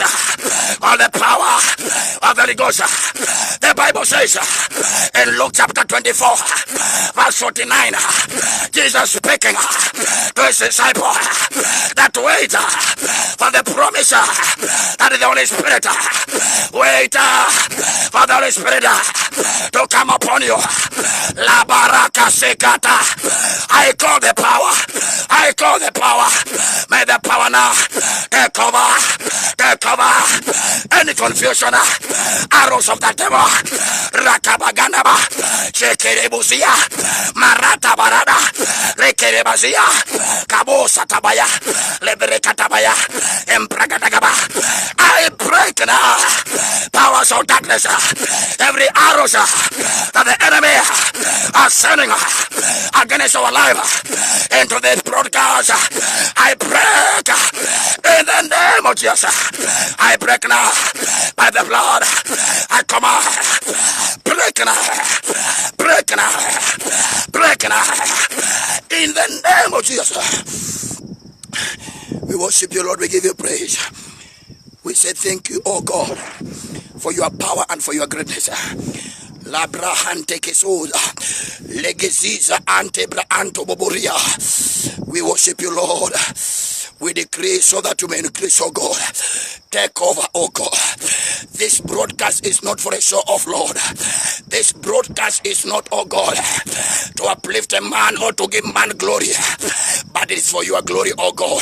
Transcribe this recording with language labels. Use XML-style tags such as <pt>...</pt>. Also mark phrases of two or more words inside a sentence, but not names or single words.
<en>Call the power of the Holy Ghost. The Bible says in Luke chapter 24, verse 49, Jesus speaking to his disciple that wait for the promise that is the Holy Spirit. Wait for the Holy Spirit to come upon you. La baraka sekata. I call the power. I call the power. May the power now take over. Take over any confusion. Arrows of the devil. Rakabaganaba. Shekerebusia. Marata barada. Rekerebazia. Kabosa tabaya. Lebrekatabaya. Empragatagaba. I break now powers of darkness. Every arrows that the enemy are sending against our life into this broadcast, I break in the name of Jesus. I break now by the blood. I come out. Break now. Break now. Break now. In the name of Jesus. We worship you, Lord. We give you praise. We say thank you, oh God, for your power and for your greatness. Labra hante kesoza, legeziza antebra antoboboria. We worship you, Lord. We decrease so that you may increase, oh God. Take over, oh God. This broadcast is not for a show off, Lord. This broadcast is not, oh God, to uplift a man or to give man glory, but it is for your glory, oh God.</en>